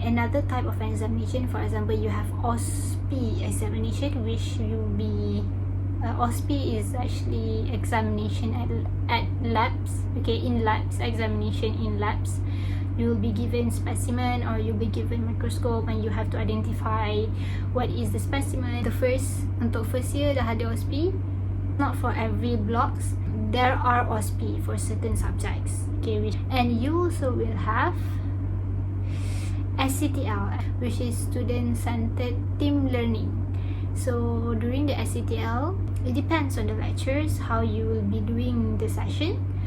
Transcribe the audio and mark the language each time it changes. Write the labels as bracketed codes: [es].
[en] Another type of examination, for example, you have OSP examination, which will be OSP is actually examination at labs. Okay, in labs, examination in labs. You will be given specimen or you'll be given microscope and you have to identify what is the specimen. [ms] Untuk [en] first year [ms] dah ada OSP. [en] Not for every blocks. There are OSP for certain subjects. Okay, and you also will have SCTL, which is student-centered team learning. So during the SCTL, it depends on the lectures how you will be doing the session.